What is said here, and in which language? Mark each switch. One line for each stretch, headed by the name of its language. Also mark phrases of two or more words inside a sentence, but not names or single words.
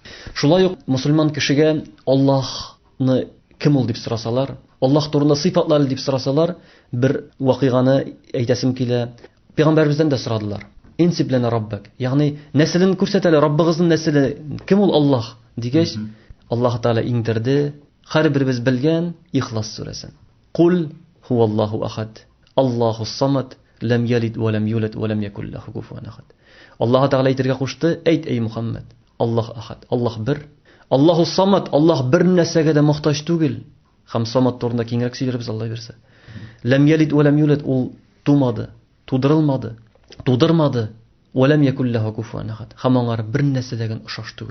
Tatar: Шулай ук мусульман кешегә Аллаһны кем ул дип сорасалар, Аллаһ турында сыйфатлары дип сорасалар, бер вакыйганы әйтәсем килә. Пәйгамбәребездән дә сорадылар.
Arabic: انسب لنا ربك.
Tatar: Ягъни нәселен күрсәтәләр, Раббыгызның нәселе кем ул Аллаһ дигәч, Аллаһ Тәгалә иңдерде, һәрберебез белгән Ихлас сүрәсен.
Arabic: قل هو الله أحد، الله الصمد، لم يلد ولم يولد ولم يكن له كفوا أحد.
Tatar: Аллаһ Тәгалә әйтергә кушты, әйт эй Мухаммад,
Arabic: الله أحد,
Tatar: Аллаһ бер,
Arabic: الله الصمد,
Tatar: Аллаһ бер нәрсәгә дә мохтаҗ түгел. Һәм самад турында киңрәк сөйләрбез Алла бирсә.
Arabic: لم يلد ولم يولد,
Tatar: ул тумады, тудырылмады, тудырмады.
Arabic: ولم يكن له كفوا أحد.
Tatar: Һәм аңар бер нәрсә дәген ошаш түгел.